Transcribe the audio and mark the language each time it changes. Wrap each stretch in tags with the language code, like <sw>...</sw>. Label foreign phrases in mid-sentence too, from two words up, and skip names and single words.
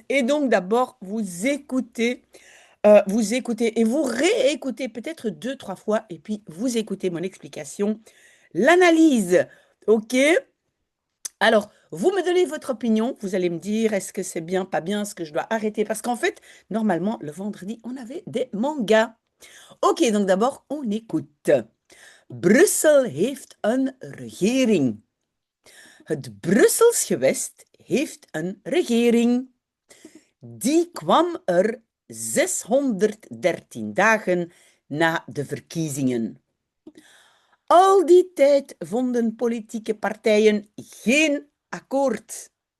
<fr>Et donc, d'abord, vous écoutez et vous réécoutez peut-être deux, trois fois, et puis vous écoutez mon explication, l'analyse. OK? Alors, vous me donnez votre opinion. Vous allez me dire, est-ce que c'est bien, pas bien, est-ce que je dois arrêter? Parce qu'en fait, normalement, le vendredi, on avait des mangas. OK, donc d'abord, on écoute.</fr> <nl>Brussel heeft een regering. Het Brussels gewest heeft een regering. Die kwam er 613 dagen na de verkiezingen. Al die tijd vonden politieke partijen geen akkoord.</nl>